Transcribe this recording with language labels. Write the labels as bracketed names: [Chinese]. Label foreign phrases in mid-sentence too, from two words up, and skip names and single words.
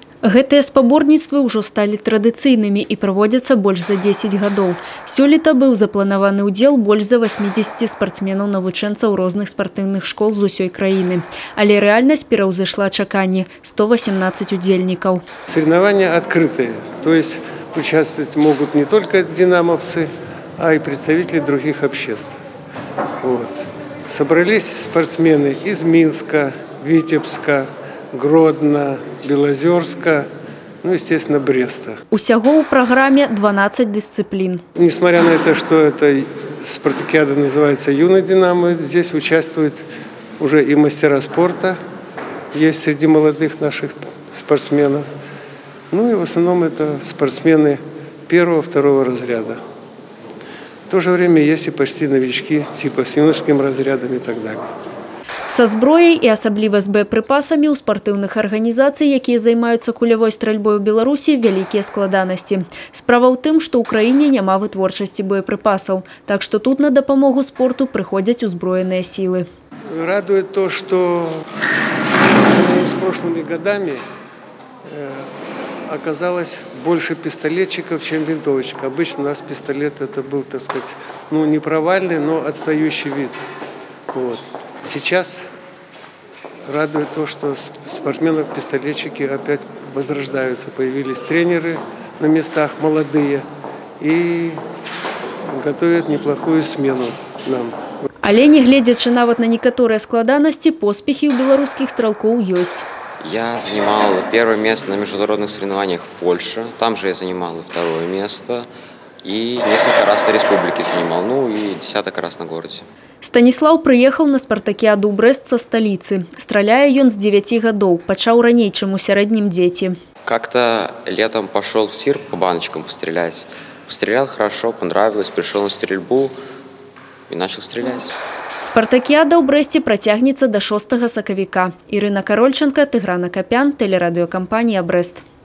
[Belarusian] Гэтыя спаборніцтвы ўжо сталі традыцыйнымі і праводзяцца больш за 10 гадоў. Сёлета быў запланаваны ўдзел больш за 80 спартсменаў-навучэнцаў розных спартыўных школ з усёй краіны. Але рэальнасць пераўзышла чаканні – 118 удзельнікаў. [Russian] Соревнования открытые, то есть участвовать могут не только динамовцы, а и представители других обществ. Вот. Собрались спортсмены из Минска, Витебска, Гродно, Белозерска, ну, естественно, Бреста. [Belarusian] Усяго ў праграме 12 дисциплин. [Russian] Несмотря на то, что эта спартакиада называется «Юный Динамо», здесь участвуют уже и мастера спорта, есть среди молодых наших спортсменов. Ну и в основном это спортсмены первого-второго разряда. В то же время есть и почти новички, типа с юношеским разрядом и так далее. [Belarusian] Са зброяй і асабліва з боепрыпасамі ў спартыўных арганізацый, якія займаюцца кулявой стральбой у Беларусі, вялікія складанасці. Справа ў тым, што ў краіне няма вытворчасці боепрыпасаў, так што тут на дапамогу спорту прыходзяць узброеныя сілы. [Russian] Радует то, что с прошлыми годами оказалось больше пистолетчиков, чем винтовочек. Обычно у нас пистолет это был, так сказать, ну не провальный, но отстающий вид. Вот. Сейчас радует то, что спортсмены-пистолетчики опять возрождаются. Появились тренеры на местах молодые и готовят неплохую смену нам. [Belarusian] Але не гледзячы нават на некаторыя складанасці, поспехи у беларускіх стралкоў ёсць. [Russian] Я занимал первое место на международных соревнованиях в Польше. Там же я занимал и второе место. И несколько раз на республике занимал. Ну и 10 раз на городе. [Belarusian] Станіслаў прыехаў на спартакіаду ў Брэст са сталіцы. Страляе ён з 9 гадоў, пачаў раней, чым у сярэднім дзеці. [Russian] Как-то летом пошел в тир по баночкам пострелять. Пострелял хорошо, понравилось, пришел на стрельбу и начал стрелять. [Belarusian] Спартакіада ў Брэсце працягнецца да 6 сакавіка. Ірына Карольченка, Тыгран Акапян, тэлерадыёкампанія «Брэст».